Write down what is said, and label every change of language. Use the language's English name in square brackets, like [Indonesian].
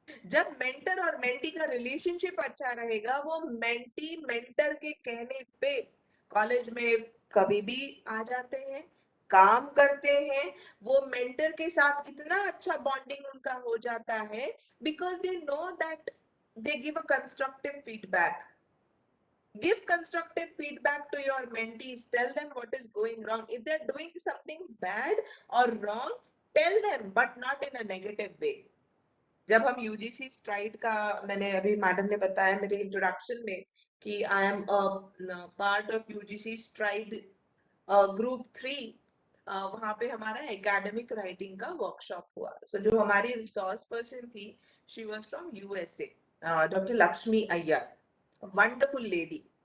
[Hindi] जब मेंटर और मेंटी का रिलेशनशिप अच्छा रहेगा, वो मेंटी मेंटर के कहने पे कॉलेज में कभी भी आ जाते हैं, काम करते हैं। वो मेंटर के साथ इतना अच्छा बॉन्डिंग उनका हो जाता है [English] Because they know that they give a constructive feedback. Give constructive feedback to your mentees. Tell them what is going wrong. If they're doing something bad or wrong, tell them, but not in a negative way. [Hindi] जब हम UGC STRIDE का, मैंने अभी madam ने बताया मेरे introduction में कि [English] I am part of UGC stride group 3, [Hindi] वहां पे हमारा एकेडमिक राइटिंग का वर्कशॉप हुआ। सो जो हमारी रिसोर्स पर्सन थी, [English] she was from USA, [Hindi] doctor Lakshmi Iyer, [English] Wonderful lady.